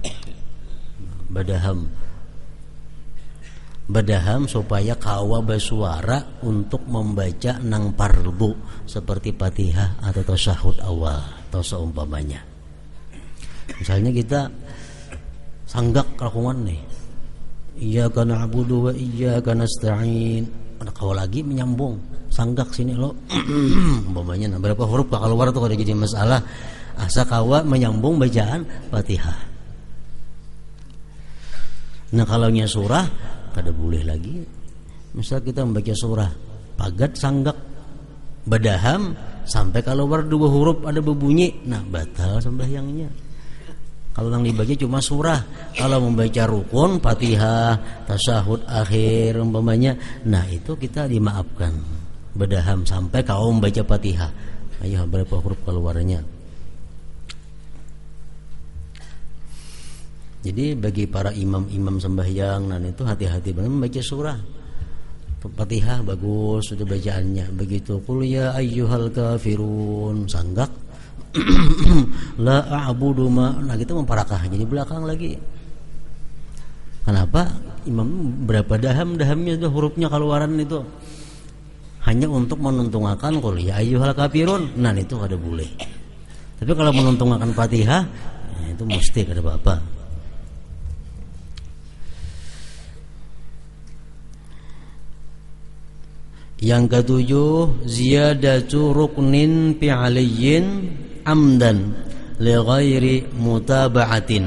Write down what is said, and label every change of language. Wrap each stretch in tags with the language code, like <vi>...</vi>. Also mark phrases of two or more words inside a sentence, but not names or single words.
<bjn>supaya kawa bersuara untuk membaca nang pardu seperti Fatihah atau tasyahud awal atau seumpamanya. Misalnya kita sanggak kakungan nih,</bjn> <ar>إياك نعبد وإياك نستعين.</ar> <bjn>Ada kau lagi menyambung sanggak sini lo umpamanya, nah berapa huruf bakal keluar tuh kalau jadi masalah. Asa kawa menyambung bacaan Fatihah. Nah kalau nya surah kada boleh lagi. Misal kita membaca surah pagat sanggak badaham sampai kalau keluar dua huruf ada berbunyi, nah batal sembahyangnya. Kalau yang dibaca cuma surah, kalau membaca rukun, Fatihah, tasyahud akhir umpamanya, nah itu kita dimaafkan. Bedaham sampai kau membaca Fatihah. Ayo berapa huruf keluarnya. Jadi bagi para imam-imam sembahyang, nah itu hati-hati banget membaca surah. Fatihah bagus sudah bacaannya. Begitu</bjn> <ar>قل يا أيها الكافرون</ar> <bjn>sanggak</bjn> <ar>لا أعبد ما,</ar> <bjn>nah gitu memparakah jadi belakang lagi. Kenapa? Imam berapa dahamnya itu hurufnya keluaran itu hanya untuk menuntungakan</bjn> <ar>قل يا أيها الكافرون,</ar> <bjn>nah itu ada boleh. Tapi kalau menuntungakan Fatihah, nah itu mesti kada apa-apa. Yang ketujuh,</bjn> <ar>زيادة ركن فعلي عمدا لغير متابعة.</ar>